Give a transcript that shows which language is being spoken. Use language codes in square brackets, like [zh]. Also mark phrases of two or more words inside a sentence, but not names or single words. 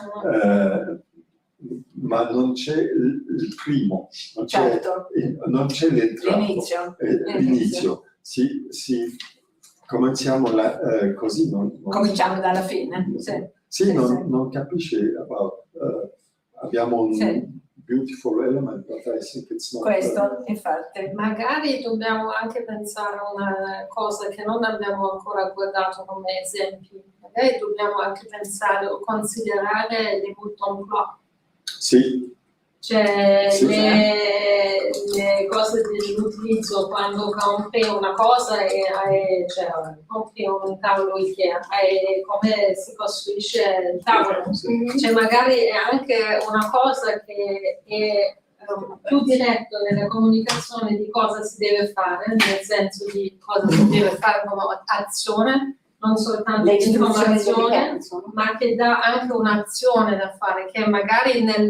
[it] Ma non c'è il primo, non c'è, Certo. non c'è l'entrato, L'inizio. Cominciamo così. Cominciamo dalla fine. Sì, non capisce. Abbiamo un [en] beautiful element, but I think it's not. [it] Questo, infatti. Magari dobbiamo anche pensare a una cosa che non abbiamo ancora guardato come esempi. Magari dobbiamo anche pensare o considerare [fr] les boutons blancs. [it] Sì. Cioè Sì. le cose dell'utilizzo quando compri una cosa e cioè, compri un tavolo Ikea e come si costruisce il tavolo. Cioè magari è anche una cosa che è più diretto nella comunicazione di cosa si deve fare, nel senso di cosa si deve fare come azione, non soltanto l'informazione, ma che dà anche un'azione da fare, che magari